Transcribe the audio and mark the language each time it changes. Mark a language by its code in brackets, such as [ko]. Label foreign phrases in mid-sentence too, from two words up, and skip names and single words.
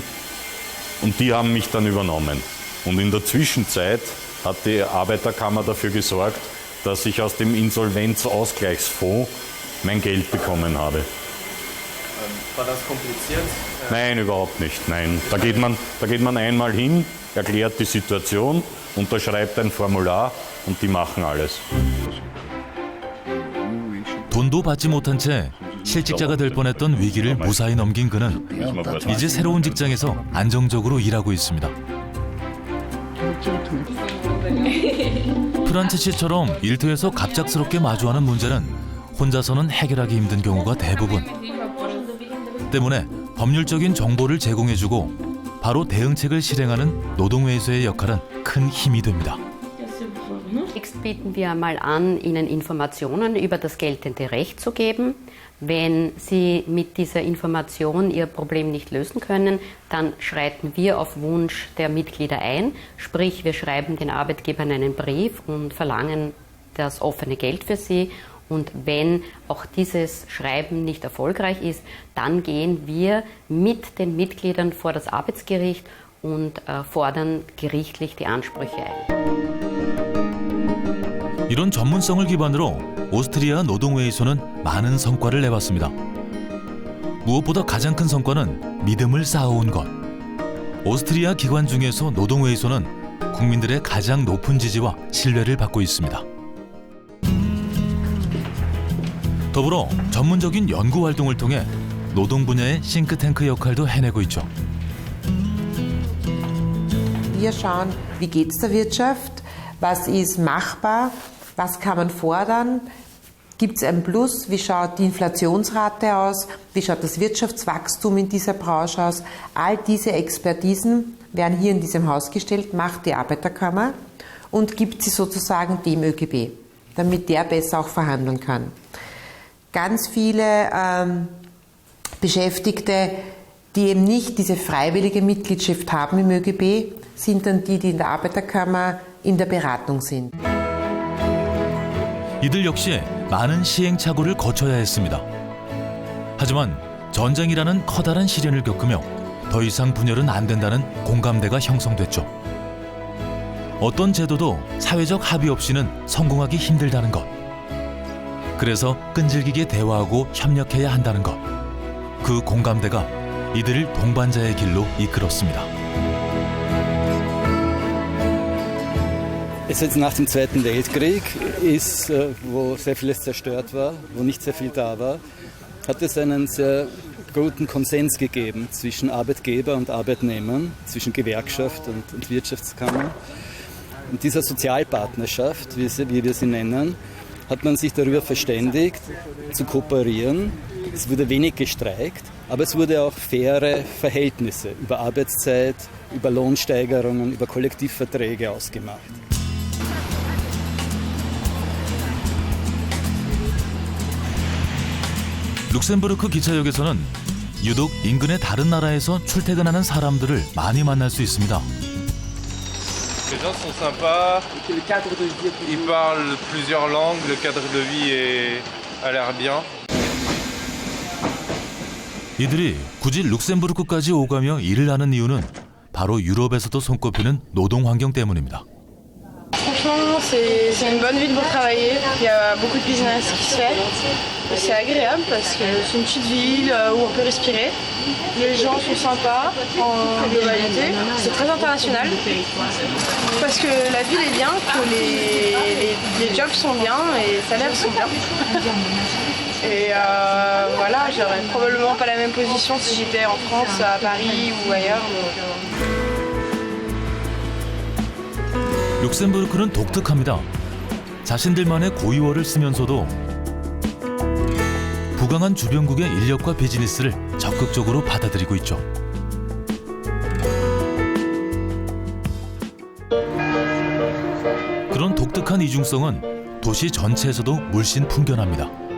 [de] Und die haben mich dann übernommen. Und in der Zwischenzeit hat die Arbeiterkammer dafür gesorgt, dass ich aus dem Insolvenzausgleichsfonds mein Geld bekommen habe. War das kompliziert? Nein, überhaupt nicht. Nein. Da geht man einmal hin, erklärt die Situation, unterschreibt ein Formular und die machen alles. [ko] 돈도 받지 못한 채 실직자가 될 뻔했던 위기를 무사히 넘긴 그는 이제 새로운 직장에서 안정적으로 일하고 있습니다. 프란츠 씨처럼 일터에서 갑작스럽게 마주하는 문제는 혼자서는 해결하기 힘든 경우가 대부분. 때문에 법률적인 정보를 제공해주고 바로 대응책을 실행하는 노동회의소의 역할은 큰 힘이 됩니다. [de] Zunächst bieten wir mal an, Ihnen Informationen über das geltende Recht zu geben. Wenn Sie mit dieser Information Ihr Problem nicht lösen können, dann schreiten wir auf Wunsch der Mitglieder ein. Sprich, wir schreiben den Arbeitgebern einen Brief und verlangen das offene Geld für sie Und wenn auch dieses Schreiben nicht erfolgreich ist, dann gehen wir mit den Mitgliedern vor das Arbeitsgericht und fordern gerichtlich die Ansprüche ein. [ko] 이런 전문성을 기반으로 오스트리아 노동회의소는 많은 성과를 내봤습니다. 무엇보다 가장 큰 성과는 믿음을 쌓아온 것. 오스트리아 기관 중에서 노동회의소는 국민들의 가장 높은 지지와 신뢰를 받고 있습니다. 더불어 전문적인 연구 활동을 통해 노동 분야의 싱크탱크 역할도 해내고 있죠. [de] Wir schauen, wie geht es der Wirtschaft, was ist machbar, was kann man fordern, gibt es ein Plus, wie schaut die Inflationsrate aus, wie schaut das Wirtschaftswachstum in dieser Branche aus. All diese Expertisen werden hier in diesem Haus gestellt, macht die Arbeiterkammer und gibt sie sozusagen dem ÖGB, damit der besser auch verhandeln kann. Ganz viele Beschäftigte, die eben nicht diese freiwillige Mitgliedschaft haben im ÖGB, sind dann die in der Arbeiterkammer in der Beratung sind. [ko] 이들 역시 많은 시행착오를 거쳐야 했습니다. 하지만 전쟁이라는 커다란 시련을 겪으며 더 이상 분열은 안 된다는 공감대가 형성됐죠. 어떤 제도도 사회적 합의 없이는 성공하기 힘들다는 것. 그래서 끈질기게 대화하고 협력해야 한다는 것. 그 공감대가 이들을 동반자의 길로 이끌었습니다. [de] Es jetzt nach dem Zweiten Weltkrieg ist, wo sehr vieles zerstört war, wo nicht sehr viel da war, hat es einen sehr guten Konsens gegeben zwischen Arbeitgeber und Arbeitnehmern, zwischen Gewerkschaft und Wirtschaftskammer. Und dieser Sozialpartnerschaft, wie wir sie nennen, hat man sich darüber verständigt, zu kooperieren. Es wurde wenig gestreikt, aber es wurde auch faire Verhältnisse über Arbeitszeit, über Lohnsteigerungen, über Kollektivverträge ausgemacht. [ko] 룩셈부르크 기차역에서는 유독 인근의 다른 나라에서 출퇴근하는 사람들을 많이 만날 수 있습니다. [fr] Les gens sont sympas, ils parlent plusieurs langues, le cadre de vie a l'air bien. [ko] 이들이 굳이 룩셈부르크까지 오가며 일을 하는 이유는 바로 유럽에서도 손꼽히는 노동 환경 때문입니다. [fr] Franchement, c'est une bonne ville pour travailler. Il y a beaucoup de business qui se fait. C'est agréable parce que c'est une petite ville où on peut respirer. Les gens sont sympas en globalité. C'est très international parce que la ville est bien, que les jobs sont bien et les salaires sont bien. Et voilà, j'aurais probablement pas la même position si j'étais en France, à Paris ou ailleurs. [ko] 룩셈부르크는 독특합니다. 자신들만의 고유어를 쓰면서도 부강한 주변국의 인력과 비즈니스를 적극적으로 받아들이고 있죠. 그런 독특한 이중성은 도시 전체에서도 물씬 풍겨납니다.